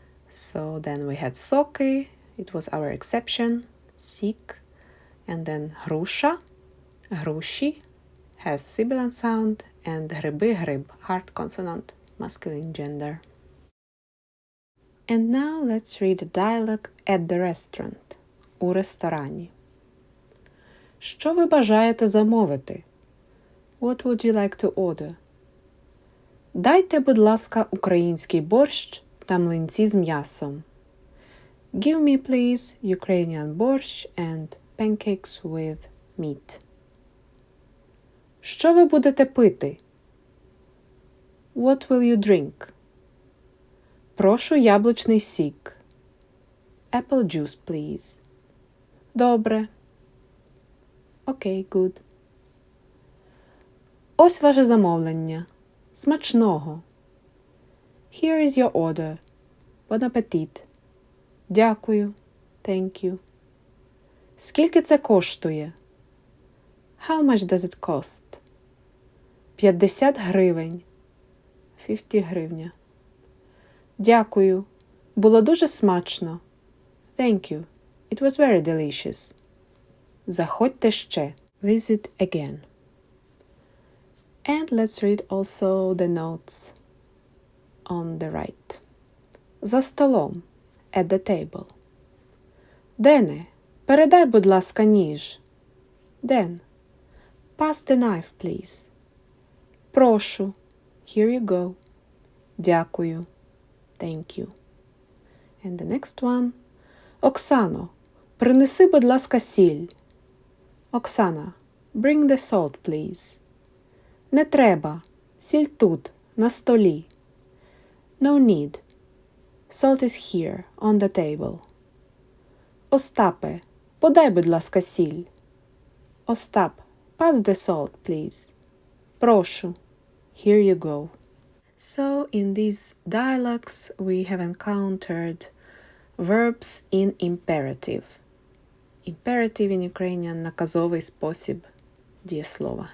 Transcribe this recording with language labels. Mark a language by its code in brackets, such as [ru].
[en] So then we had soki, it was our exception, sik, and then grusha, grushi, has sibilant sound, and гриби, гриб, hard consonant, masculine gender. And now let's read a dialogue at the restaurant, [uk] у ресторані. Що ви бажаєте замовити? [en] What would you like to order? [uk] Дайте, будь ласка, український борщ та млинці з м'ясом. [en] Give me, please, Ukrainian borscht and pancakes with meat. [uk] Що ви будете пити? [en] What will you drink? [uk] Прошу яблучний сік. [en] Apple juice, please. [uk] Добре. [en] Окей, good. [uk] Ось ваше замовлення. Смачного. [en] Here is your order. Bon appetit. [uk] Дякую. [en] Thank you. [uk] Скільки це коштує? [en] How much does it cost? [uk] 50 гривень. 50 гривня. Дякую. Було дуже смачно. [en] Thank you. It was very delicious. [uk] Заходьте ще. [en] Visit again. And let's read also the notes on the right. [uk] За столом. [en] At the table. [uk] Дене, передай, будь ласка, ніж. [en] Ден. Pass the knife, please. [uk] Прошу. [en] Here you go. [uk] Дякую. [en] Thank you. And the next one. [uk] Оксано, принеси, будь ласка, сіль. [en] Оксана, bring the salt, please. [uk] Не треба. Сіль тут, на столі. [en] No need. Salt is here, on the table. [uk] Остапе, подай, будь ласка, сіль. [en] Остап, pass the salt, please. Прошу. Here you go. So, in these dialogues, we have encountered verbs in imperative. Imperative in Ukrainian – наказовий спосіб дієслова.